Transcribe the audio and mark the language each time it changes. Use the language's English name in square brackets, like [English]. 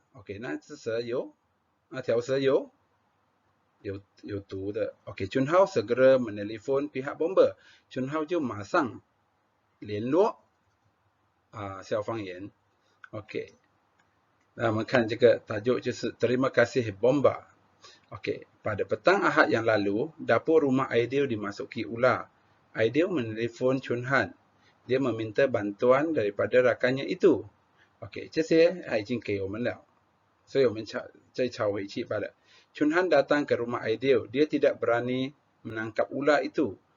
[Chinese] OK， 那只蛇那条蛇有毒的。 [Malay] OK，Chun Hao segera menelpon pihak bomba。 [Chinese] Chun Hao 就马上联络消防员。 OK， 那我们看这个tajuk就是 [Malay] Terima kasih bomba。 OK， pada petang Ahad yang lalu, dapur rumah Aidil dimasuki ular. Aidil menelpon Chun Han. Dia meminta bantuan daripada rakannya itu。 [Chinese] OK， 这些已经给我们了，所以我们再抄回去罢了。 [Malay] Chun Han datang ke rumah Aidil. Dia tidak berani menangkap ular itu.